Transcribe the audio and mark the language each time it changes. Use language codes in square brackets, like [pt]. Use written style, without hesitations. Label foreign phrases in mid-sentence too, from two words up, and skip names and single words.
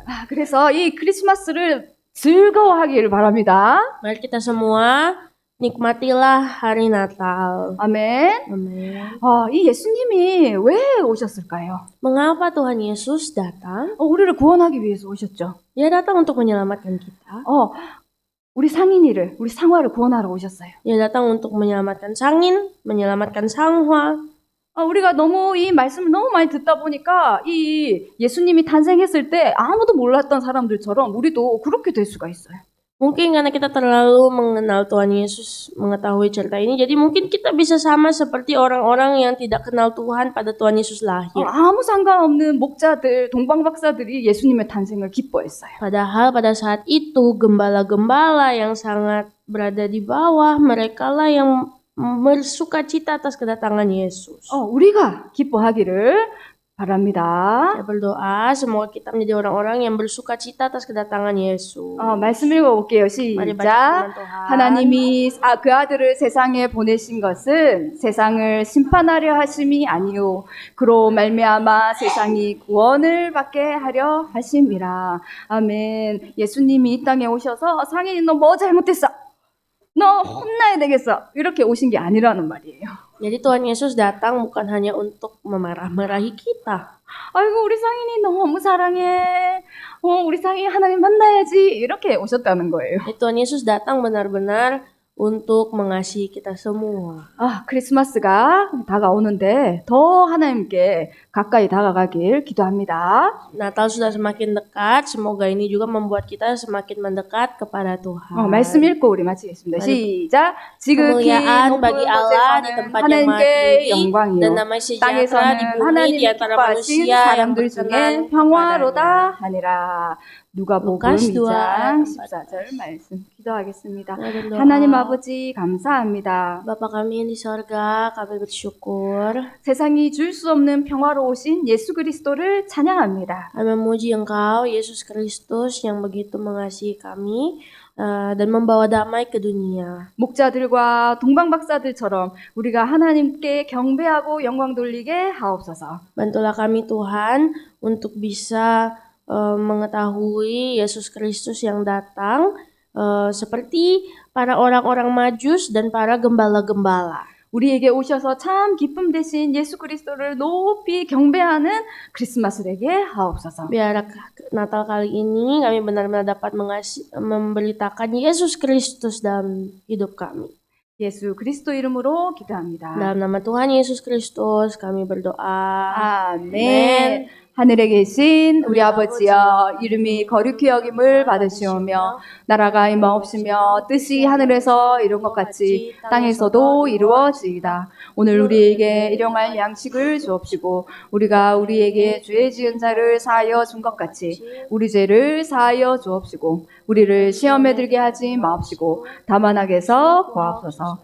[ko] 그래서 이 크리스마스를 즐거워하기를 바랍니다. [id] Mari kita semua nikmatilah hari Natal. [ko] 아멘. [id] Amin. [ko] 이 예수님이 왜 오셨을까요? [id] Mengapa Tuhan Yesus datang? [ko] 우리를 구원하기 위해서 오셨죠. [id] Dia datang untuk menyelamatkan kita. [ko] 우리 상인이를, 우리 상화를 구원하러 오셨어요. [id] Dia datang untuk menyelamatkan Sangin, menyelamatkan Sanghwa. [ko] 우리가 너무 이 말씀을 너무 많이 듣다 보니까 이 예수님이 탄생했을 때 아무도 몰랐던 사람들처럼 우리도 그렇게 될 수가 있어요. [id] Mungkin karena kita terlalu mengenal Tuhan Yesus, mengetahui cerita ini, jadi mungkin kita bisa sama seperti orang-orang yang tidak kenal Tuhan pada Tuhan Yesus lahir. [ko] 아무 상관없는 목자들, 동방박사들이 예수님의 탄생을 기뻐했어요. [id] Padahal pada saat itu gembala-gembala yang sangat berada di bawah, merekalah yang bersukacita atas kedatangan Yesus. [ko] 우리가 기뻐하기를 바랍니다. [id] Saya berdoa semoga kita menjadi orang-orang yang bersukacita atas kedatangan Yesus. [ko] 말씀 읽어볼게요. [id] Mari baca [ko] 시작. [id] firman Tuhan. [ko] 하나님이 그 아들을 세상에 보내신 것은 세상을 심판하려 하심이 아니요 그로 말미암아 세상이 구원을 받게 하려 하심이라. 아멘. 예수님이 이 땅에 오셔서 상인이 너 뭐 잘못했어? 너 혼나야 되겠어. 이렇게 오신 게 아니라는 말이에요. [id] Jadi Tuhan Yesus datang bukan hanya untuk memarah-marahi kita. [ko] 아이고 우리 상인이 너무 사랑해. 우리 상인이 하나님 만나야지. 이렇게 오셨다는 거예요. [id] Jadi Tuhan Yesus datang benar-benar untuk mengasihi kita semua. [ko] 크리스마스가 다가오는데 더 하나님께 가까이 다가가길 기도합니다. [id] Natal sudah semakin dekat, semoga ini juga membuat kita semakin mendekat kepada Tuhan. [ko] 말씀 읽고 우리 마치겠습니다. 시작. 지극히 [id] Kemuliaan [ko] 높은 [id] bagi Allah di [ko] 곳에서는 [id] tempat yang maha [ko] 하나님께 [id] tinggi [ko] 영광이요. [id] dan namanya sejahtera di [ko] 땅에서는 [id] bumi [ko] 하나님이 [id] di antara [ko] 기뻐하신 [id] manusia yang [ko] 사람들 [id] berkenan [ko] 중에 평화로다 하니라. 누가복음 루카스 2장 2 14절 말씀 기도하겠습니다. [id] Mari berdoa. [ko] 하나님 아버지 감사합니다. [id] Bapa kami yang di sorga, kami bersyukur. [ko] 세상이 줄 수 없는 평화로우신 예수 그리스도를 찬양합니다. [id] Kami memuji Engkau, Yesus Kristus yang begitu mengasihi kami dan membawa damai ke dunia. [ko] 목자들과 동방박사들처럼 우리가 하나님께 경배하고 영광 돌리게 하옵소서. [id] Bantulah kami Tuhan untuk bisa mengetahui Yesus Kristus yang datang seperti para orang-orang majus dan para gembala-gembala. [ko] 우리에게 오셔서 참 기쁨 되신 예수 그리스도를 높이 경배하는 크리스마스 되게 하옵소서. [id] Biar Natal kali ini kami benar-benar dapat memberitakan Yesus Kristus dalam hidup kami. [ko] 예수 그리스도 이름으로 기도합니다. [id] Dalam nama Tuhan Yesus Kristus kami berdoa. [ko] 아멘. 하늘에 계신 우리 아버지여 이름이 거룩히 여김을 받으시오며 나라가 임하옵시며 뜻이 하늘에서 이룬 것 같이 땅에서도 이루어지이다. 오늘 우리에게 일용할 양식을 주옵시고 우리가 우리에게 죄 지은 자를 사하여 준 것 같이 우리 죄를 사하여 주옵시고 우리를 시험에 들게 하지 마옵시고 다만 악에서 구하옵소서.